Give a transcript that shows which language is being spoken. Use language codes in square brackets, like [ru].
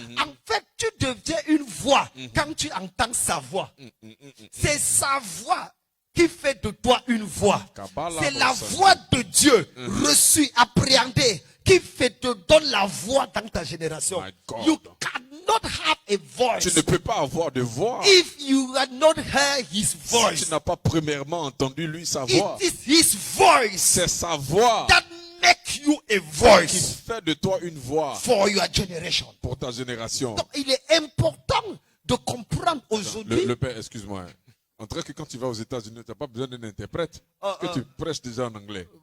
[fr] En fait, tu deviens une voix quand tu entends sa voix. C'est sa voix qui fait de toi une voix. C'est la voix de Dieu reçue, appréhendée, qui te donne la voix dans ta génération. [en] You cannot have a voice. [fr] Tu ne peux pas avoir de voix [en] if you have not heard his voice. [fr] si tu n'as pas premièrement entendu lui sa voix. [en] It is his voice [fr] C'est sa voix [en] that make you a [fr] qui [en] voice [fr] fait de toi une voix [en] for your generation. [fr] pour ta génération. Donc, il est important de comprendre aujourd'hui. Le père, excuse-moi. En vrai que quand tu vas aux États-Unis, tu n'as pas besoin d'un interprète. Que tu prêches déjà en anglais.